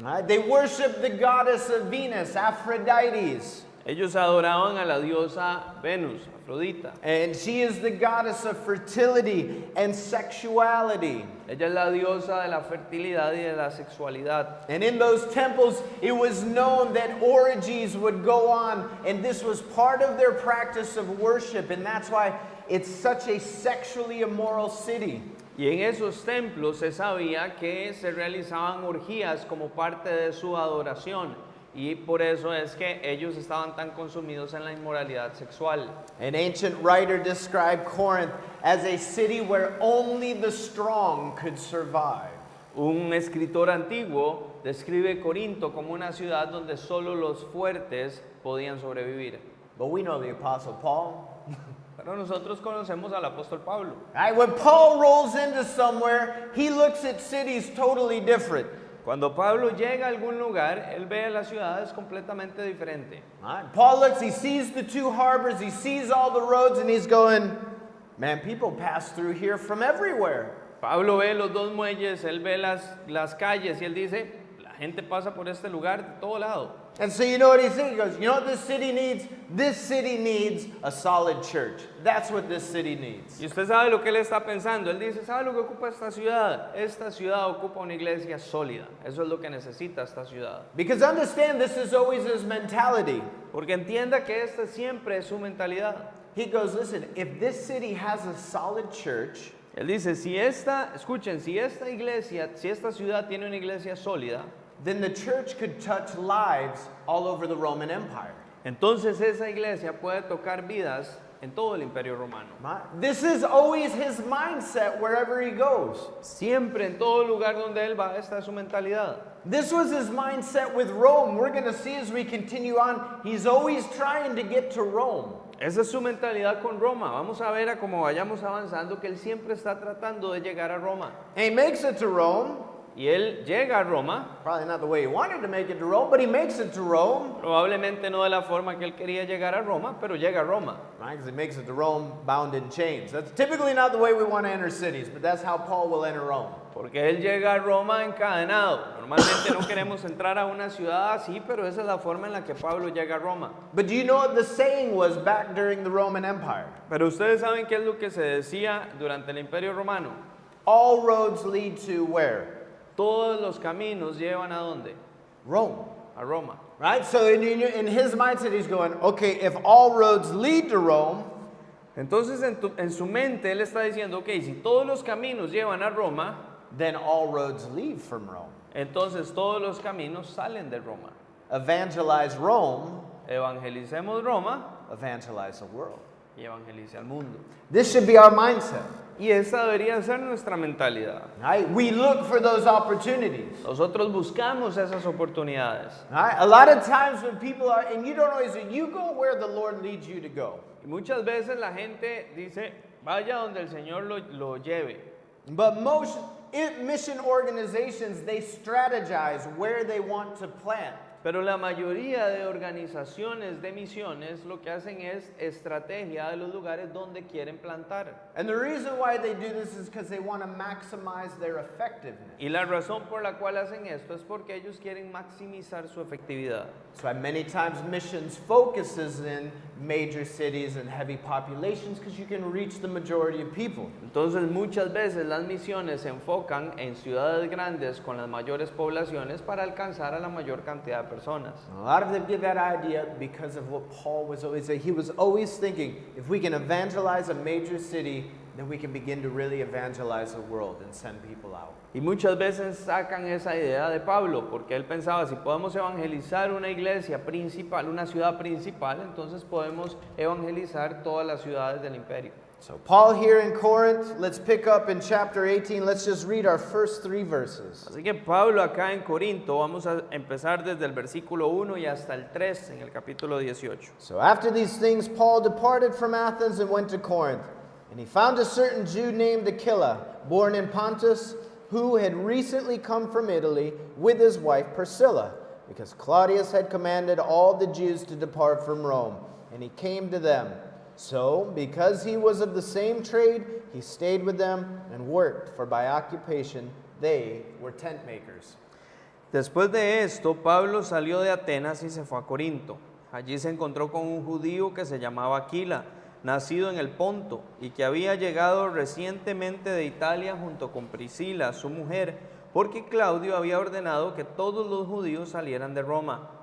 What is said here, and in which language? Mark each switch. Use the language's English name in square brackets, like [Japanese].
[English] They worship the goddess of Venus, Aphrodite. [Spanish] Ellos adoraban a la diosa Venus, Afrodita. [English] And she is the goddess of fertility and sexuality. [Spanish] Ella es la diosa de la fertilidad y de la sexualidad. [English] And in those temples, it was known that orgies would go on, and this was part of their practice of worship, and that's why it's such a sexually immoral city. [Spanish] Y en esos templos se sabía que se realizaban orgías como parte de su adoración. Y por eso es que ellos estaban tan consumidos en la inmoralidad sexual. [English] An ancient writer described Corinth as a city where only the strong could survive. [Spanish] Un escritor antiguo describe Corinto como una ciudad donde solo los fuertes podían sobrevivir. [English] But we know the Apostle Paul. [Spanish] Pero nosotros conocemos al apóstol Pablo. [English] Right? When Paul rolls into somewhere, he looks at cities totally different. [Spanish] Cuando Pablo llega a algún lugar, él ve las ciudades completamente diferente. [English] Right? Paul looks, he sees the two harbors, he sees all the roads, and he's going, man, people pass through here from everywhere. [Spanish] Pablo ve los dos muelles, él ve las calles y él dice, la gente pasa por este lugar de todo lado. [English] And so you know what he's saying? He goes, you know what this city needs? This city needs a solid church. That's what this city needs. [Spanish] Y usted sabe lo que él está pensando. Él dice, ¿sabe lo que ocupa esta ciudad? Esta ciudad ocupa una iglesia sólida. Eso es lo que necesita esta ciudad. [English] Because understand, this is always his mentality. [Spanish] Porque entienda que esta siempre es su mentalidad. [English] He goes, listen, if this city has a solid church, [Spanish] Él dice, si esta iglesia, si esta ciudad tiene una iglesia sólida, [English] then the church could touch lives all over the Roman Empire. [Spanish] entonces esa iglesia puede tocar vidas en todo el Imperio Romano. [English] This is always his mindset wherever he goes. [Spanish] Siempre en todo lugar donde él va, esta es su mentalidad. [English] This was his mindset with Rome. We're going to see as we continue on, he's always trying to get to Rome. [Spanish] Esa es su mentalidad con Roma. Vamos a ver a cómo vayamos avanzando que él siempre está tratando de llegar a Roma. [English] And he makes it to Rome. [Spanish] Y él llega a Roma. [English] Probably not the way he wanted to make it to Rome, but he makes it to Rome. [Spanish] Probablemente no de la forma que él quería llegar a Roma, pero llega a Roma. [English] Right? Because he makes it to Rome bound in chains. That's typically not the way we want to enter cities, but that's how Paul will enter Rome. [Spanish] Porque él llega a Roma encadenado. Normalmente no queremos entrar a una ciudad así, pero esa es la forma en la que Pablo llega a Roma. [English] But do you know what the saying was back during the Roman Empire? [Spanish] Pero ustedes saben qué es lo que se decía durante el Imperio Romano. [English] All roads lead to where? [Spanish] Todos los caminos llevan a dónde? [English] Rome. [Spanish] A Roma. [English] Right? So in his mindset, he's going, okay, if all roads lead to Rome, [Spanish] Entonces en su mente él está diciendo, ok, si todos los caminos llevan a Roma, [English] then all roads leave from Rome. [Spanish] entonces todos los caminos salen de Roma. [English] Evangelize Rome, [Spanish] Evangelicemos Roma [English] evangelize the world. [Spanish] y evangelice al mundo. [English] This should be our mindset. [Spanish] Y esa debería ser nuestra mentalidad. [English] Right? We look for those opportunities. [Spanish] Nosotros buscamos esas oportunidades. [English] Right? A lot of times when people are, and you don't always, you go where the Lord leads you to go. [Spanish] Y muchas veces la gente dice, vaya donde el Señor lo lleve. [English] But most mission organizations, they strategize where they want to plant. [Spanish] Pero la mayoría de organizaciones de misiones lo que hacen es estrategia de los lugares donde quieren plantar. [English] And the reason why they do this is because they want to maximize their effectiveness. [Spanish] Y la razón por la cual hacen esto es porque ellos quieren maximizar su efectividad. [English] That's why many times missions focuses in major cities and heavy populations because you can reach the majority of people. [Spanish] Entonces muchas veces las misiones se enfocan en ciudades grandes con las mayores poblaciones para alcanzar a la mayor cantidad de personas. [English] A lot of them get that idea because of what Paul was always saying. He was always thinking, if we can evangelize a major city, then we can begin to really evangelize the world and send people out. [Spanish] Y muchas veces sacan esa idea de Pablo, porque él pensaba, si podemos evangelizar una iglesia principal, una ciudad principal, entonces podemos evangelizar todas las ciudades del imperio. [English] So Paul here in Corinth, let's pick up in chapter 18. Let's just read our first 3 verses. [Spanish] Así que Pablo acá en Corinto, vamos a empezar desde el versículo 1 y hasta el 3 en el capítulo 18. [English] So after these things, Paul departed from Athens and went to Corinth. And he found a certain Jew named Aquila, born in Pontus, who had recently come from Italy with his wife Priscilla, because Claudius had commanded all the Jews to depart from Rome, and he came to them. So, because he was of the same trade, he stayed with them and worked, for by occupation they were tent makers. [Spanish] Después de esto, Pablo salió de Atenas y se fue a Corinto. Allí se encontró con un judío que se llamaba Aquila, nacido en el Ponto, y que había llegado recientemente de Italia junto con Priscila, su mujer, porque Claudio había ordenado que todos los judíos salieran de Roma.